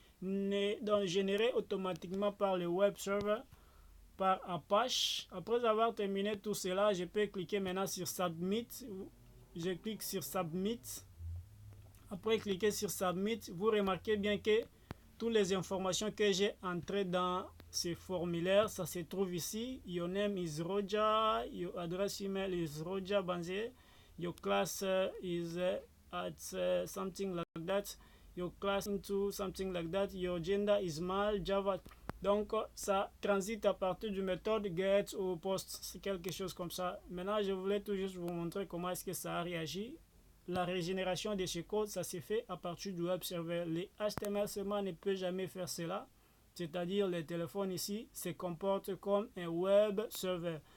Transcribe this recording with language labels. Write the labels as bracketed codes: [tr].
[fr] Donc généré automatiquement par le web server, par Apache. Après avoir terminé tout cela, je peux cliquer maintenant sur Submit. Je clique sur Submit. Après cliquer sur Submit, vous remarquez bien que toutes les informations que j'ai entrées dans ce formulaire, ça se trouve ici. [en] Your name is Roger, your address email is Roger Banze, your class is at something like that, your class into something like that, your gender is male, Java. [fr] Donc ça transite à partir du méthode get ou post, c'est quelque chose comme ça. Maintenant, je voulais tout juste vous montrer comment est-ce que ça a réagi. La régénération de ce code, ça s'est fait à partir du web server. Les HTML seulement ne peut jamais faire cela. C'est-à-dire, le téléphone ici se comporte comme un web server.